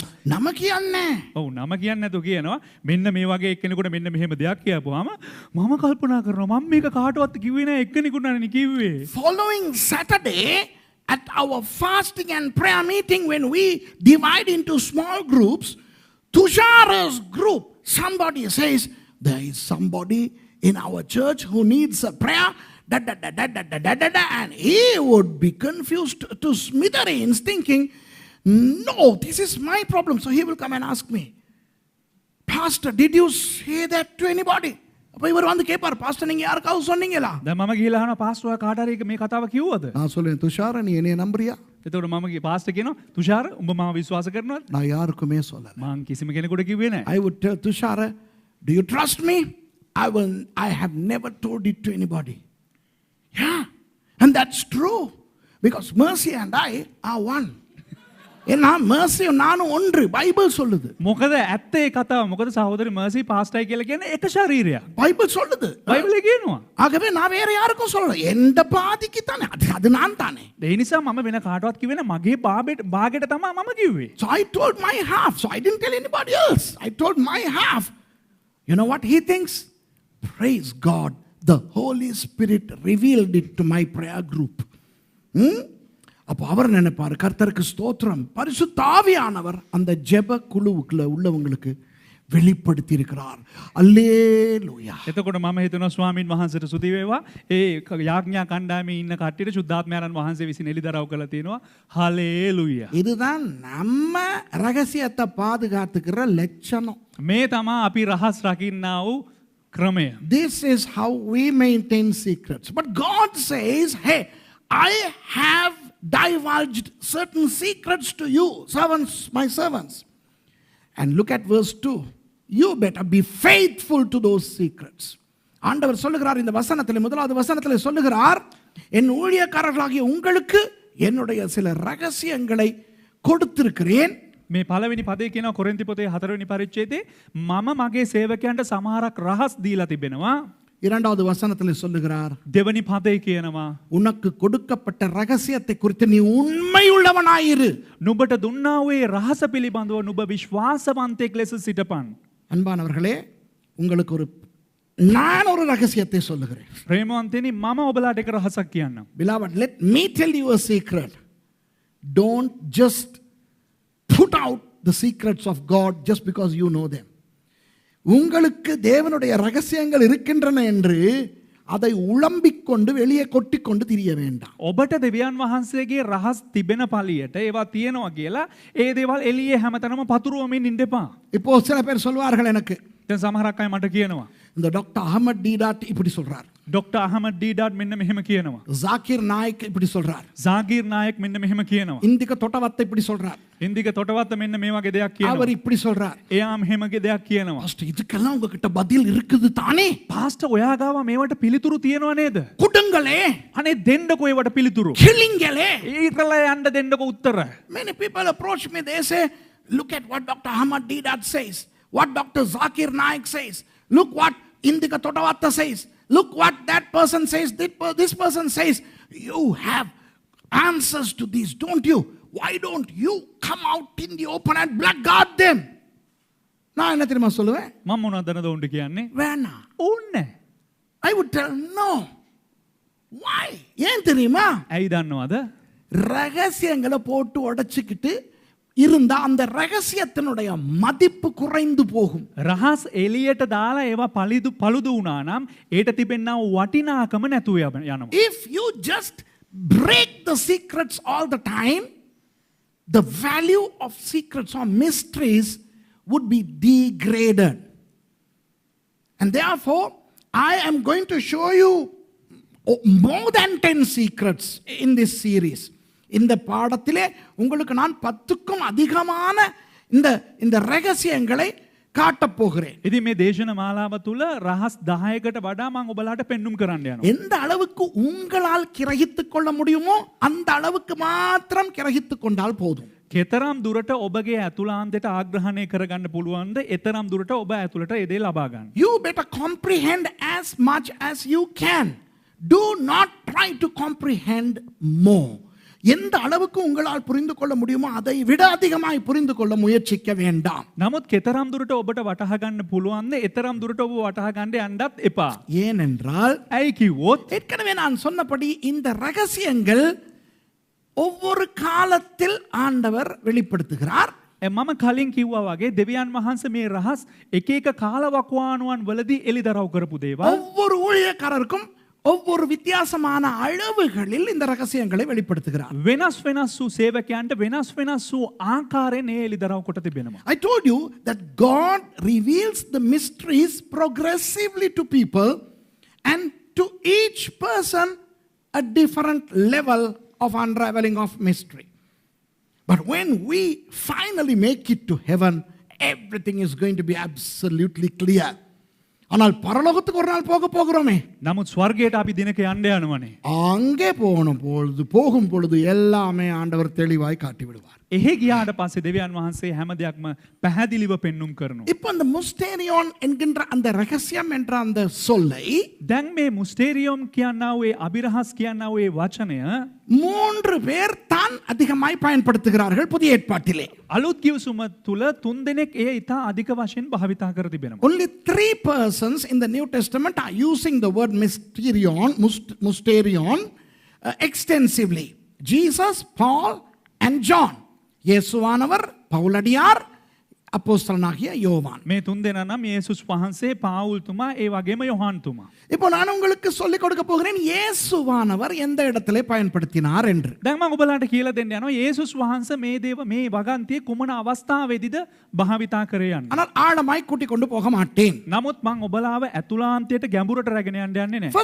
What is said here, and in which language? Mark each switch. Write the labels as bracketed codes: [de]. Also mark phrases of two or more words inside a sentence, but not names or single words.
[si] නම කියන්නේ. ඔව් නම කියන්නේ නැතු කියනවා මෙන්න මේ වගේ එක්කෙනෙකුට මෙන්න මෙහෙම දෙයක් කියපුවාම මම කල්පනා කරනවා මම මේක කාටවත් කිව්වේ නෑ, එක්කෙනෙකුටනේ කිව්වේ. [en] Following Saturday at our fasting and prayer meeting, when we divide into small groups, Tushara's group, somebody says, there is somebody in our church who needs a prayer, and he would be confused to smithereens thinking, no, this is my problem. So he will come and ask me, Pastor, did you say that to anybody? [ta] அப்ப இவர் வந்து கேட்பார், பாஸ்டர் நீங்க யாருக்காவது சொன்னீங்களா? [si] දැන් මම ගිහලා අහනවා පාස්ටර් කාට හරි මේ කතාව කිව්වද? [ta] நான் சொல்லுவேன், துஷார நீ என்னைய நம்புறியா? [si] එතකොට මම පාස්ටර් කියනවා තුෂාර උඹ මාව විශ්වාස කරනවද? [ta] நான் யாருக்குமே சொல்லல. [si] මං කිසිම කෙනෙකුට කිව්වේ නැහැ. [en] I would tell Tushara, do you trust me? I have never told it to anybody. Yeah, and that's true, because Mercy and I are one. [ta] ஏன்னா மர்சியும் நானும் ஒன்று, பைபிள் சொல்லுது. [si] මොකද ඇත්තේ කතාව. මොකද සහෝදරි මර්සි පාස්ටයි කියලා කියන්නේ එක ශරීරයක්. [ta] பைபிள் சொல்லுது. [si] බයිබලේ කියනවා. [ta] ஆகவே நான் வேற யாருக்கும் சொல்லல, எந்த பாதிக்கு தானே, அது நான் தானே. [si] ඒ නිසා මම වෙන කාටවත් කිව්වේ නැහැ. මගේ භාගයට තමයි මම කිව්වේ. [en] So I told my half, so I didn't tell anybody else. I told my half. You know what he thinks? Praise God, the Holy Spirit revealed it to my prayer group. [ta] அப்போ அவர் நினைப்பார், கர்த்தருக்கு ஸ்தோத்திரம், பரிசுத்த ஆவியானவர் அந்த ஜெப குழுவுக்குள்ள உள்ளவங்களுக்கு வெளிப்படுத்தி இருக்கிறார். அல்லேலூயா. [si] එතකොට මම හිතනවා ස්වාමින් වහන්සේට ස්තුති වේවා. ඒ යාඥා කණ්ඩායමේ ඉන්න කට්ටියට සුද්ධාත්මයන් වහන්සේ විසින් එළිදරව් කළා තියෙනවා. හලේලූයා. [ta] இதுதான் நம்ம ரகசியத்தை பாதுகாத்துக்கிற லட்சணம். [si] මේ තමයි අපි රහස් රකින්නා වූ ක්‍රමය. [en] This is how we maintain secrets. But God says, hey, I have divulged certain secrets to you, servants, my servants. And look at verse 2. You better be faithful to those secrets. [ta] ஆண்டவர் சொல்லுகிறார் இந்த வசனத்தில், முதலாவது வசனத்தில் சொல்லுகிறார், என் ஊழியக்காரர்களாகிய உங்களுக்கு என்னுடைய சில ரகசியங்களை கொடுத்திருக்கிறேன். [si] මේ පළවෙනි පදේ කියනවා කොරින්ති පොතේ 4 වෙනි පරිච්ඡේදයේ මම මගේ සේවකයන්ට සමහරක් රහස් දීලා තිබෙනවා. [ta] இரண்டாவது வசனத்தில் சொல்லுகிறார், [si] දෙවනි පදේ කියනවා [ta] உனக்கு கொடுக்கப்பட்ட ரகசியத்தை குறித்து நீ உண்மையுள்ளவனாயிரு. [si] නුඹට දුන්නා වූ රහස පිළිබඳව නුඹ විශ්වාසවන්තයෙක් ලෙස සිටපන්. [ta] அன்பானவர்களே, உங்களுக்கு நான் ஒரு ரகசியத்தை சொல்லுகிறேன். [si] ප්‍රේමවන්තනි මම ඔබලාට එක රහසක් කියන්නම්. [en] Beloved, let me tell you a secret. Don't just put out the secrets of God just because you know them. [ta] உங்களுக்கு தேவனுடைய ரகசியங்கள் இருக்கின்றன என்று அதை உளம்பிக் கொண்டு வெளியே கொட்டிக்கொண்டு திரிய வேண்டாம். [si] ඔබට දෙවියන් වහන්සේගේ රහස් තිබෙන පළියට ඒවා තියෙනවා කියලා ඒ දේවල් එළියේ හැමතැනම පතුරවමින් ඉන්න එපා. [ta] இப்போ சில பேர் சொல்வார்கள் எனக்கு, [si] දැන් සමහරක් අය මට කියනවා [ta] இந்த டாக்டர் அஹமத் டீடாட் இப்படி சொல்றார், [si] ඩොක්ටර් අහමඩ් ඩීඩාට් මෙන්න මෙහෙම කියනවා, [ta] ஜாகிர் நாயக் இப்படி சொல்றார், [si] ජාගීර් නායක් මෙන්න මෙහෙම කියනවා, [ta] இந்திக தொட்டவத்தை இப்படி சொல்றார், [si] ඉන්දික තොටවත්ත මෙන්න මේ වගේ දෙයක් [ta] அவர் [si] කියනවා, [ta] இப்படி சொல்றார். [si] එයා මෙහෙමගේ දෙයක් කියනවා. [ta] பாஸ்டர், இதுக்கெல்லாம் உங்ககிட்ட பதில் இருக்குது தானே? [si] පාස්ටර් ඔයා ගාව මේවට පිළිතුරු තියෙනවා නේද? [ta] கொடுங்களே, [si] අනේ දෙන්නකෝ ඒවට පිළිතුරු. [ta] கிளிங்களே. [si] ඊටලා යන්න දෙන්නකෝ උත්තර. [en] Many people approach me, they say, look at what Dr. Ahmad Deedat says, what Dr. Zakir Naik says, look what Indika Totavatta says, look what that person says, this person says. You have answers to these, don't you? Why don't you come out in the open and blackguard them? [ta] நான் என்ன தெரியுமா சொல்லுவேன்? [si] මම මොනවදනද උන්ට කියන්නේ? [ta] வேணாம். [si] ඕන්නේ. [en] I would tell no. Why? [ta] ஏன் தெரியுமா? [si] ඇයි දන්නවද? [ta] ரகசியங்களை போட்டு உடைச்சிக்கிட்டு இருந்தா அந்த ரகசியத்தினுடைய மதிப்பு குறைந்து போகும். [si] රහස් එළියට දාලා ඒවා පළුදු වුණා නම් ඒට තිබෙනා වටිනාකම නැතුව යනවා. [en] If you just break the secrets all the time, the value of secrets or mysteries would be degraded. And therefore, I am going to show you more than 10 secrets in this series. [ta] இந்த பாடத்திலே உங்களுக்கு நான் 10க்கும் அதிகமான இந்த ரகசியங்களை காட்டப் போகிறேன். [si] ඉතින් මේ දේශන මාලාව තුල රහස් 10කට වඩා මම ඔබලාට පෙන්눔 කරන්න යනවා. [ta] எந்த அளவுக்கு உங்களால் கிரகித்துக் கொள்ள முடியுமோ அந்த அளவுக்கு மாத்திரம் கிரகித்துக் கொண்டால் போதும். [si] කෙතරම් දුරට ඔබගේ ඇතුළාන්තයට ආග්‍රහණය කරගන්න පුළුවන්ද එතරම් දුරට ඔබ ඇතුළට ඒ දේ ලබා ගන්න. [en] You better comprehend as much as you can. Do not try to comprehend more. [ta] எந்த அளவுக்கு உங்களால் புரிந்து கொள்ள முடியுமோ அதை விட அதிகமாய் புரிந்து கொள்ள முயற்சிக்க வேண்டாம். [si] නමුත් කෙතරම් දුරට ඔබට වටහා ගන්න පුළුවන්ද එතරම් දුරට ඔබ වටහා ගන්න යන්නත් එපා. [ta] ஏனென்றால் [si] ඇයි කිව්වොත් [ta] ஏற்கனவே நான் சொன்னபடி இந்த ரகசியங்கள் ஒவ்வொரு காலத்தில் ஆண்டவர் வெளிப்படுத்துகிறார். [si] මම කලින් කිව්වා වගේ දෙවියන් වහන්සේ මේ රහස් එක එක කාලවකවානුවන් වලදී එළිදරව් කරපු දේවල් [ta] ஒவ்வொரு ஊழியக்காரருக்கும் ஒவ்வொரு வித்தியாசமான அளவுகளில் இந்த ரகசியங்களை வெளிப்படுத்துகிறார். [si] වෙනස් වෙනස් වූ සේවකයන්ට වෙනස් වෙනස් වූ ආකාරයෙන් ඒ එළිදරව් කොට තිබෙනවා. [en] I told you that God reveals the mysteries progressively to people and to each person a different level of unraveling of mystery. But when we finally make it to heaven, everything is going to be absolutely clear. [ta] ஆனால் பரலோகத்துக்கு ஒரு நாள் போகிறோமே, [si] නමුත් ස්වර්ගයට අපි දිනක යන්න යනවනේ. [ta] அங்கே போகும் பொழுது எல்லாமே ஆண்டவர் தெளிவாய் காட்டி விடுவார். [si] එහෙ ගියාට පස්සේ දෙවියන් වහන්සේ හැම දෙයක්ම පැහැදිලිව පෙන්눔 කරනවා. [ta] இப்போ அந்த முஸ்டேரியோன் என்கின்ற அந்த ரகசியம் என்ற அந்த சொல்லை [si] දැන් මේ මුස්ටේරියම් කියනා වූ අභිරහස් කියනා වූ වචනය [ta] 3 பேர் தான் அதிகமாய் பயன்படுத்துகிறார்கள் புதிய ஏற்பாட்டிலே. [si] අලුත් කිව්සුම තුල 3 දෙනෙක් ඒ ඉතා අධික වශයෙන් භාවිතා කර තිබෙනවා. [en] Only 3 persons in the New Testament are using the word mysterion extensively. Jesus, Paul and John. [ta] இயேசுவானவர், பவுலடியார், அப்போஸ்தலனாகிய யோவான். [si] මේ 3 දෙනා නම් යේසුස් වහන්සේ, පාවුල් තුමා, ඒ වගේම යොහාන් තුමා. [ta] இப்போ நான் உங்களுக்கு சொல்லிக் கொடுக்க போகிறேன் இயேசுவானவர் எந்த இடத்திலே பயன்படுத்தினார் என்று. [si] දැන් මම ඔබලාට කියලා දෙන්න යනවා යේසුස් වහන්සේ මේ වගන්තියේ කුමන අවස්ථාවේදීද භාවිතා කරේ යන්නේ. [ta] ஆனால் ஆழமாய் கூட்டிக் கொண்டு போக மாட்டேன். [si] නමුත් මම ඔබලාව ඇතුළාන්තයට ගැඹුරට රැගෙන යන්න යන්නේ නැහැ.